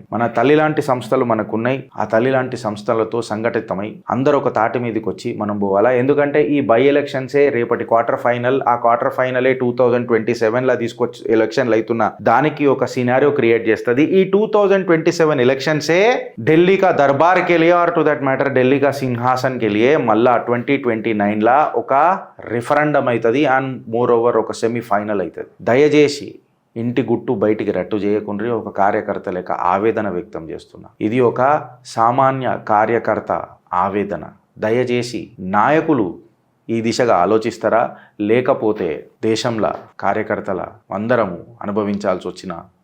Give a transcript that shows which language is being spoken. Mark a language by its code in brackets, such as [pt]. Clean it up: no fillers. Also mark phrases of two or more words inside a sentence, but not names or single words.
[te] మన తల్లి లాంటి సంస్థలు మనకున్నాయి. ఆ తల్లి లాంటి సంస్థలతో సంఘటితమై అందరూ ఒక తాటి మీదకి వచ్చి మనం పోవాలా. ఎందుకంటే ఈ [en] by elections [te] రేపటి [en] quarter final. [te] ఆ [en] quarter final [te] 2027లో తీసుకొచ్చి ఎలక్షన్లు అవుతున్న దానికి ఒక [en] scenario create [te] చేస్తుంది. ఈ 2027 ఎలక్షన్సే [hi] दिल्ली का दरबार के लिए [en] or to that matter [hi] दिल्ली का सिंहासन के लिए [te] మళ్ళా 2029లా ఒక రిఫరెండం అవుతుంది. [en] and more over [te] ఒక సెమీఫైనల్ అవుతుంది. దయచేసి ఇంటి గుట్టు బయటికి రట్టు చేయకుండా ఒక కార్యకర్త లేక ఆవేదన వ్యక్తం చేస్తున్నా. ఇది ఒక సామాన్య కార్యకర్త ఆవేదన. దయచేసి నాయకులు ఈ దిశగా ఆలోచిస్తారా, లేకపోతే దేశంలో కార్యకర్తల అందరము అనుభవించాల్సి వచ్చిన పరిస్థితి వస్తుంది.